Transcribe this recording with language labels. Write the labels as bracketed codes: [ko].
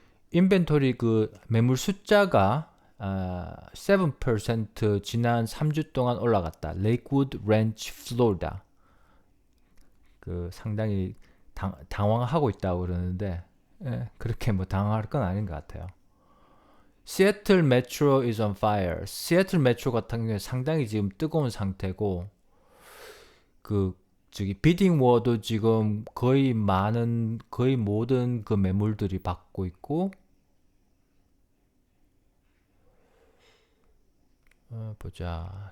[ko] 인벤토리 그 매물 숫자가 7% 지난 3주 동안 올라갔다. 레이크우드 랜치 플로리다. 그 상당히 당황하고 있다고 그러는데, 그렇게 뭐 당황할 건 아닌 것 같아요. [en] 시애틀 메트로 is on fire. [ko] 시애틀 메트로 같은 경우에 상당히 지금 뜨거운 상태고, 그 저기 비딩 워도 지금 거의 모든 그 매물들이 받고 있고, 보자.